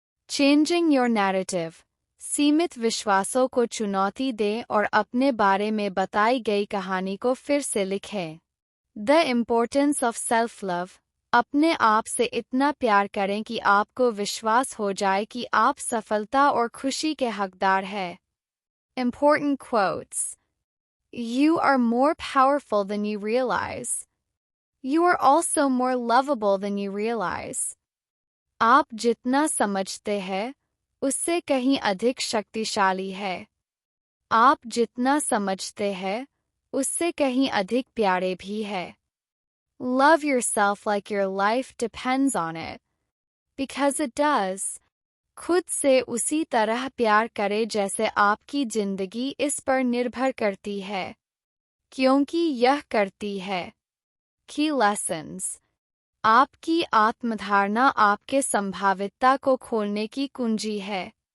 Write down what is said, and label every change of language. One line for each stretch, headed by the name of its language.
English: Changing your narrative.
Hindi: सीमित विश्वासों को चुनौती दें और अपने बारे में बताई गई कहानी को फिर से लिखें।
English: The importance of self love.
Hindi: अपने आप से इतना प्यार करें कि आपको विश्वास हो जाए कि आप सफलता और खुशी के हकदार हैं।
English: Important quotes. You are more powerful than you realize. You are also more lovable than you realize.
Hindi: आप जितना समझते हैं, उससे कहीं अधिक शक्तिशाली है। आप जितना समझते हैं, उससे कहीं अधिक प्यारे भी है।
English: Love yourself like your life depends on it. Because it does.
Hindi: खुद से उसी तरह प्यार करें जैसे आपकी जिंदगी इस पर निर्भर करती है, क्योंकि यह करती है।
English: Key lessons.
Hindi: आपकी आत्मधारणा आपके संभावितता को खोलने की कुंजी है।